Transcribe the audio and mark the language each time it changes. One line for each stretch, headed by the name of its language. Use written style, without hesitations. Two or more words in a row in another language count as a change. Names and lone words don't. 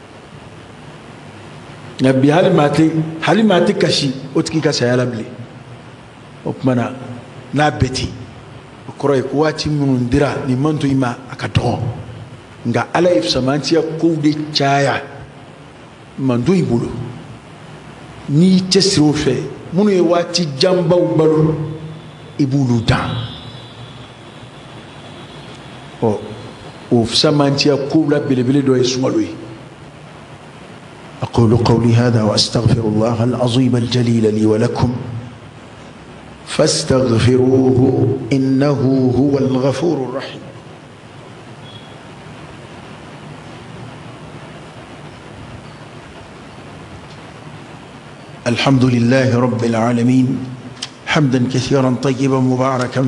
Bambara: nka bi hali maa tɛ kasi o tigi ka saya la bilen o tuma na n'a bɛɛ ten o kɔrɔ ye ko waati minnu dira nin manto in ma a ka dɔgɔ nka ala ye fisamantiya kow de caya manto in bolo n'i cɛsiri o fɛ minnu ye waati janbaw balo i b'olu dan ɔ o fisamantiya kow la belebele dɔ ye sunkalo ye
Arabic: أقول قولي هذا وأستغفر الله العظيم الجليل لي ولكم فاستغفروه إنه هو الغفور الرحيم الحمد لله رب العالمين حمدا كثيرا طيبا مباركا